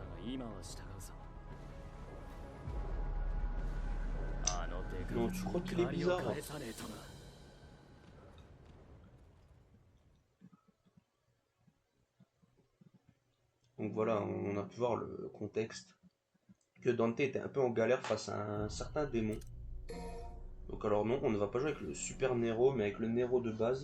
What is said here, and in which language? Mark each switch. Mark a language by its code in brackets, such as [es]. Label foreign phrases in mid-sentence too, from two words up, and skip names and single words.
[ja] 今は従うぞ。あのデカ [fr] Non, tu crois qu'il est [ja] 借りを [fr] bizarre? [ja] 返さねえとな。 [fr] Donc voilà, on a pu voir le contexte. Que Dante était un peu en galère face à un certain démon. Donc alors non, on ne va pas jouer avec le Super Nero, mais avec le Nero de base.